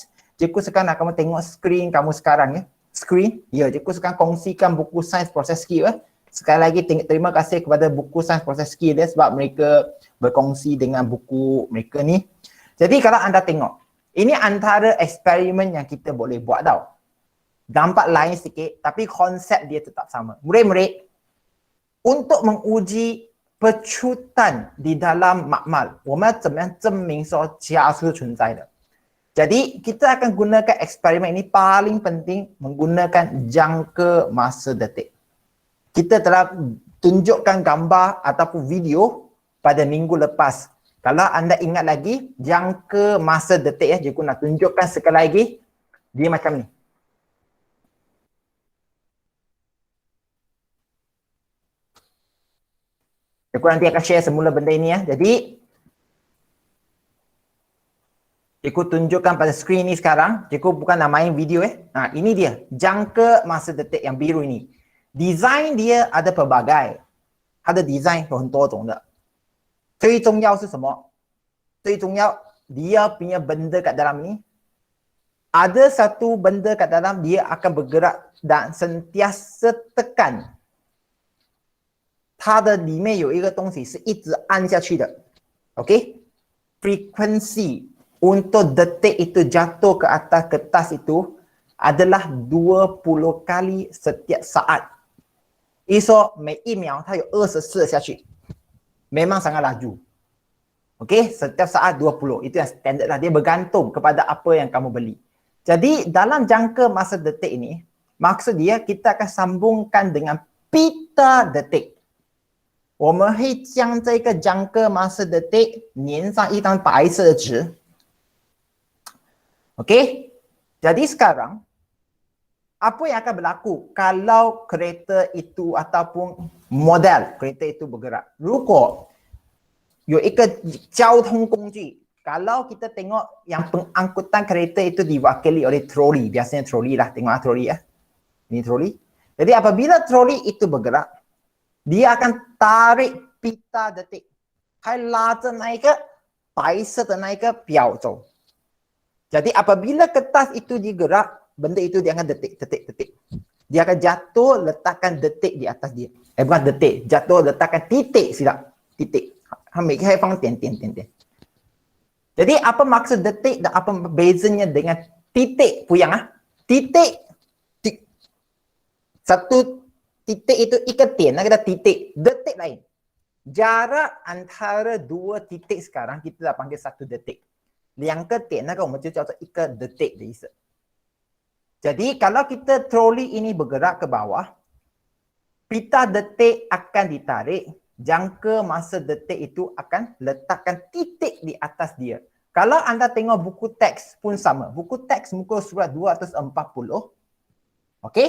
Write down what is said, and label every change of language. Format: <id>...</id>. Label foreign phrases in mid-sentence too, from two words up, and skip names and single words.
<ms>Cikgu sekarang nak kamu tengok skrin kamu sekarang ya. Skrin, ya, cikgu sekarang kongsikan buku sains proses skill Sekali lagi terima kasih kepada buku sains proses skill sebab mereka berkongsi dengan buku mereka ni. Jadi kalau anda tengok, ini antara eksperimen yang kita boleh buat tau. Nampak lain sikit tapi konsep dia tetap sama. Murid-murid, untuk menguji pecutan di dalam makmal,</ms> <zh>我们怎么样证明说加速存在的?</zh> <ms>Jadi kita akan gunakan eksperimen ini paling penting menggunakan jangka masa detik. Kita telah tunjukkan gambar ataupun video pada minggu lepas Kalau anda ingat lagi, jangka masa detik ya, cikgu nak tunjukkan sekali lagi. Dia macam ni. Cikgu nanti akan share semula benda ini ya. Jadi, cikgu tunjukkan pada skrin ni sekarang. Cikgu bukan nak main video ini dia. Jangka masa detik yang biru ini. Design dia ada pelbagai. Ada design</ms> <zh>有很多种的。最重要是什么？最重要</zh> <ms>dia punya benda kat dalam ni. Ada satu benda kat dalam dia akan bergerak dan sentiasa tekan.</ms> <zh>它的里面有一个东西是一直按下去的。OK？</zh> <ms>Frequency untuk detik itu jatuh ke atas kertas itu adalah 20 kali setiap saat.</ms> <zh>意思说每一秒它有24下去。</zh> <ms>Memang sangat laju. Okey, setiap saat 20. Itu yang standard lah. Dia bergantung kepada apa yang kamu beli. Jadi dalam jangka masa detik ini, maksud dia kita akan sambungkan dengan pita detik.</ms> <zh>我们会将这个</zh> <ms>jangka masa detik</ms> <zh>粘上一张白色的纸。</zh> <ms>Okey, jadi sekarang apa yang akan berlaku kalau kereta itu ataupun model kereta itu bergerak?</ms> <zh>如果有一个交通工具，</zh> <ms>kalau kita tengok yang pengangkutan kereta itu diwakili oleh troli, biasanya troli lah, tengok troli ya. Ini troli. Jadi apabila troli itu bergerak, dia akan tarik pita detik.</ms> <zh>还拉着那一个白色的那一个表走。</zh> <ms>Jadi apabila kertas itu digerak, benda itu dia akan detik. Dia akan jatuh, letakkan detik di atas dia. Bukan detik, jatuh, letakkan titik silap. Titik. Titik. Jadi apa maksud detik dan apa bezanya dengan titik puyang? Titik. Satu titik itu ikat tian, kita titik. Detik lain. Jarak antara dua titik sekarang kita dah panggil satu detik.</ms> <zh>两个点那个我们就叫做一个 detik 的意思。</zh> <ms>Jadi kalau kita troli ini bergerak ke bawah, pita detik akan ditarik, jangka masa detik itu akan letakkan titik di atas dia. Kalau anda tengok buku teks pun sama. Buku teks muka surat 240. Okey?</ms>